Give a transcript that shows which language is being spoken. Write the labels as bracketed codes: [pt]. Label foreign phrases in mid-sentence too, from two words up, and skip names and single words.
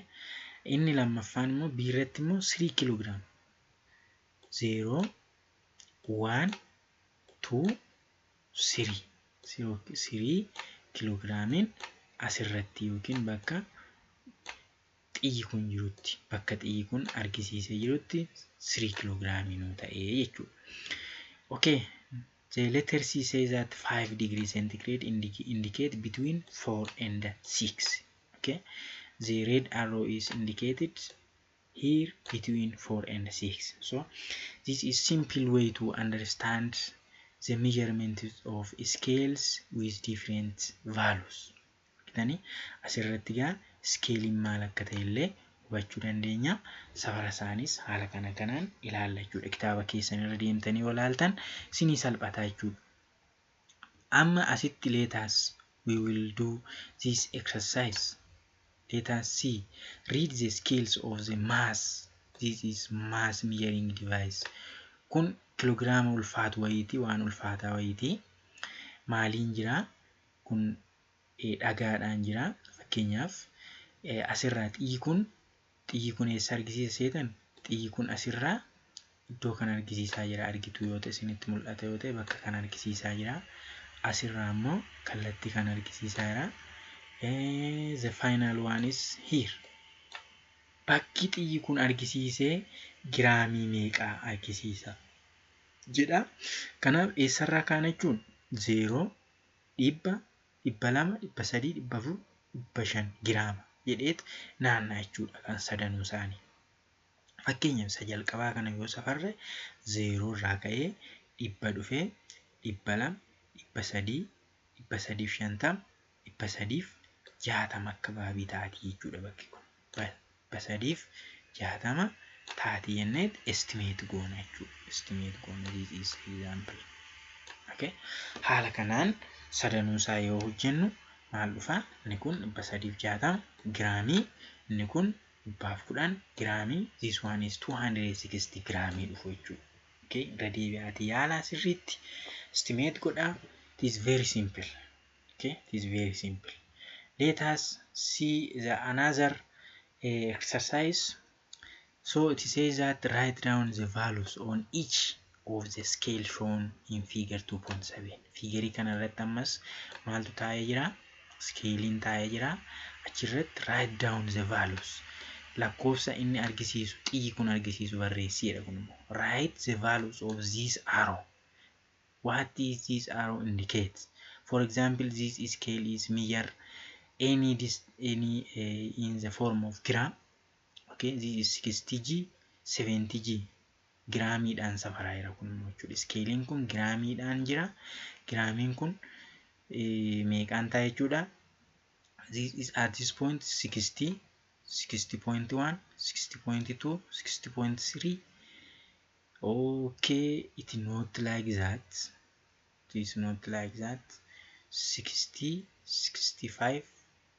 [om] Inni lammaffaan immoo biirratti immoo 3 kiloogiraam 0 1 2 3 kiloogiraamiin asirratti yookiin bakka xiyyi kun jirutti bakka xiyyi kun argisiisee jirutti 3 kiloogiraamii nuu ta'ee jechuudha. Okay. [en] The letter C says that 5 degree centigrade indicate between 4 and 6. Okay. The red arrow is indicated here between 4 and 6. So this is simple way to understand the measurement of scales with different values. [om] Kitani asirratti gaa skeeliin maal akka ta'e illee hubachuu dandeenya. Safara isaanis haala kanaan ilaalla jechuudha. Kitaaba keessan irra deemtanii yoo ilaaltan isinii salphata jechuudha. Amma asitti [en] let us we will do this exercise. Let us see. Read the scales of the mass. This is mass measuring device. [om] Kun kiloogiraama ulfaatu wayiiti, waan ulfaataa wayiiti. Maaliin jira? Kun dhagaadhaan jira. Fakkeenyaaf asirraa xiyyi kun eessa argisiisa seetan? Xiyyi kun asirraa iddoo kan argisiisaa jira. Argitu yoo ta'e isinitti mul'ata yoo ta'e bakka kan argisiisaa jira. Asirraa immoo kallattii kan argisiisaa jira. [en] The final one is here. [om] Bakki xiyyi kun argisiisee giraamii meeqaa argisiisa jedha. Kanaaf eessarraa kaana jechuun 0 dhibba 200 300 400 500 giraama jedheet naannaa jechuudha kan sadanuu isaanii. Fakkeenyaaf isa jalqabaa kana yoo safarre 0 irraa ka'ee dhibba dhufee 200 300 350 360 akka baabii taatii jechuudha bakki kun. 360 taatii jennee estimate goona jechuudha. Estimate goona. [en] This is example. Okay? [om] Haala kanaan sadanuu isaa yoo hojjennu maal dhufa? Inni kun 360 giraamii, inni kun 1010 giraamii. [en] This one is 260 [om] giraamii dhufu jechuudha. [en] Okay? [om] Irra deebi'aatii yaalaa sirriitti estimate godhaa. [en] It is very simple. Okay? It is very simple. Let us see another exercise. So it says that write down the values on each of the scale shown in figure 2.7. [om] Figure kana irratti ammas maaltu taa'ee jira? Scaling taa'ee jira. [en] Achirratti write down the values. [om] Lakkoofsa inni argisiisu, xiyyi kun argisiisu barreessiidha kun immoo. [en] Write the values of this arrow. What is this arrow indicates? For example, this scale is measure any in the form of gram. Okay, this is 60G, 70G. [om] Giraamiidhaan safaraa jira kun jechuudha. Skeeliin kun giraamiidhaan jira. Giraamiin kun meeqaan ta'a jechuudha. [en] This is at this point 60, 60.1, 60.2, 60.3. Okay, it's not like that. It is not like that. 60, 65.